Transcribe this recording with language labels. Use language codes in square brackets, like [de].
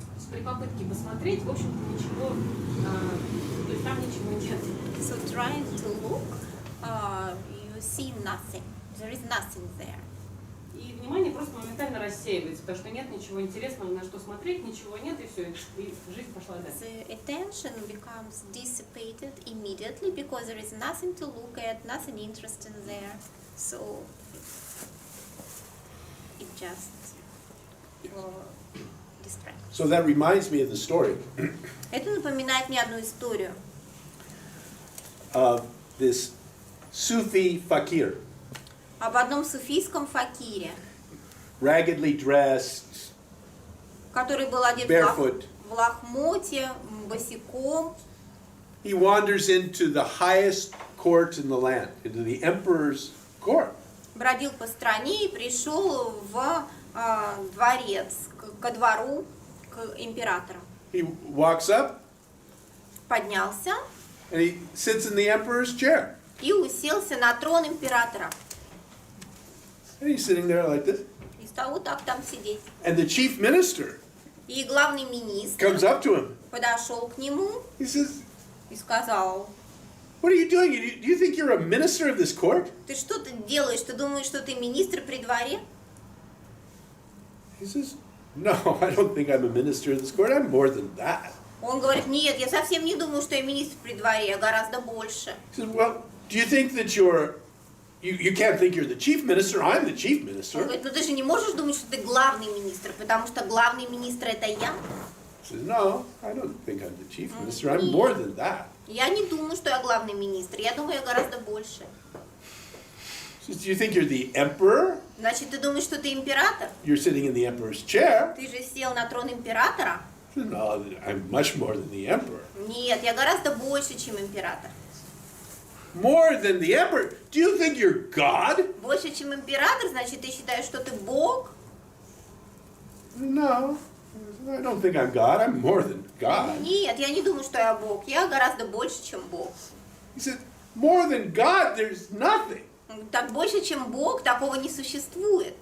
[ru] При попытке посмотреть, в общем-то, ничего, то есть там ничего нет. [en] So trying to look, you see nothing. There is nothing there. [ru] И внимание просто моментально рассеивается, потому что нет ничего интересного, на что смотреть, ничего нет, и все, и жизнь пошла дальше. [en] The attention becomes dissipated immediately because there is nothing to look at, nothing interesting there. So it just distracts. So that reminds me of the story [ru] Это напоминает мне одну историю [en] of this Sufi fakir, [ru] об одном суфийском факире, [en] raggedly dressed, [ru] который был одет [en] barefoot. [ru] в лохмотье, босиком. [en] He wanders into the highest court in the land, into the emperor's court. [ru] Бродил по стране и пришел в дворец, ко двору, к императору. [en] He walks up [ru] Поднялся [en] and he sits in the emperor's chair. [ru] и уселся на трон императора. [en] And he's sitting there like this. [ru] И стал вот так там сидеть. [en] And the chief minister [ru] И главный министр [en] comes up to him. [ru] подошел к нему [en] He says, [ru] и сказал: [en] "What are you doing? Do you think you're a minister of this court?" [ru] ты что ты делаешь? Ты думаешь, что ты министр при дворе? [en] He says, "No, I don't think I'm a minister of this court. I'm more than that." [ru] Он говорит: нет, я совсем не думаю, что я министр при дворе, я гораздо больше. [en] He says, "Well, do you think that you can't think you're the chief minister? I'm the chief [ru] Он minister." говорит: ну ты же не можешь думать, что ты главный министр, потому что главный министр это я. [en] He says, "No, I don't think I'm the chief minister. I'm more than that." [ru] Я не думаю, что я главный министр, я думаю, я гораздо больше. [en] He says, "Do you think you're the emperor? [ru] Значит, ты думаешь, что ты император? [en] You're sitting in the emperor's chair." [ru] Ты же сел на трон императора? [en] He says, "No, I'm much more than the emperor." [ru] Нет, я гораздо больше, чем император. [en] More than the emperor? Do you think you're God? [ru] Больше, чем император, значит, ты считаешь, что ты Бог? [en] No, I don't think I'm God. I'm more than God. [ru] Нет, я не думаю, что я Бог. Я гораздо больше, чем Бог. [en] He said, more than God, there's nothing. [ru] Так больше, чем Бог, такого не существует.